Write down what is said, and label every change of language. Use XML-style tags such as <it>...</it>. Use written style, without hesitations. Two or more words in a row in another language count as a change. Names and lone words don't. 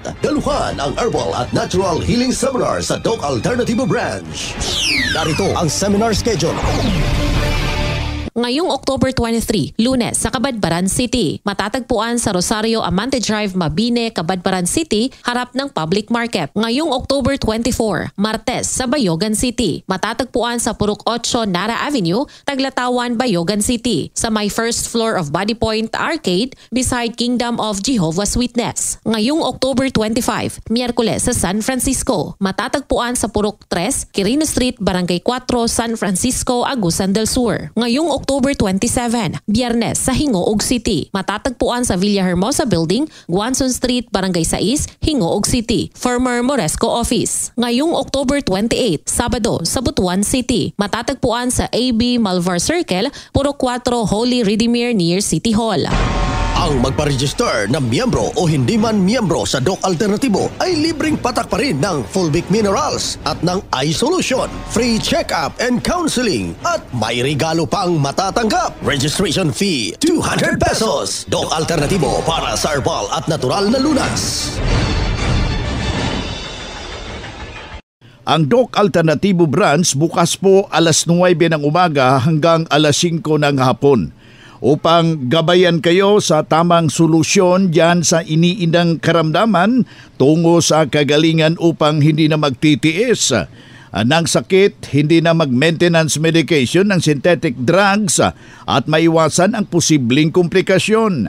<tl>Daluhan ang herbal at</tl> <en>natural healing seminar</en> <tl>sa Doc Alternatibo Branch. Narito ang</tl> <en>seminar schedule.</en> <tl>Ngayong October 23, Lunes sa Cabadbaran City. Matatagpuan sa Rosario Amante Drive, Mabine, Cabadbaran City, harap ng Public Market. Ngayong October 24, Martes sa Bayogan City. Matatagpuan sa Purok 8 Nara Avenue, Taglatawan, Bayogan City. Sa may</tl> <en>first floor of Body Point Arcade, beside Kingdom of Jehovah's Witness.</en> <tl>Ngayong October 25, Miyerkules sa San Francisco. Matatagpuan sa Purok 3, Quirino Street, Barangay 4, San Francisco, Agusan del Sur. Ngayong October 27, Biyernes sa Hingoog City. Matatagpuan sa Villahermosa Building, Guanzon Street, Barangay 6, Hingoog City.</tl> <en>Former Moresco Office.</en> <tl>Ngayong October 28, Sabado sa Butuan City. Matatagpuan sa AB Malvar Circle, Puro 4 Holy Redeemer</tl> <en>near City Hall.</en> <tl>Ang magpa-register na miyembro o hindi man miyembro sa Doc Alternatibo ay libreng patak pa rin ng Fulvic Minerals at ng Eye Solution,</tl> <en>free check-up and counseling</en> <tl>at may regalo pang matatanggap.</tl> <en>Registration fee,</en> <tl>200 pesos. Doc Alternatibo para sa herbal at natural na lunas. Ang Doc Alternatibo branch bukas po alas 9 ng umaga hanggang alas 5 ng hapon upang gabayan kayo sa tamang solusyon diyan sa iniindang karamdaman tungo sa kagalingan upang hindi na magtitiis ng sakit, hindi na</tl> <en>mag-maintenance medication</en> <tl>ng</tl> <en>synthetic drugs</en> <tl>at maiwasan ang posibleng komplikasyon.</tl>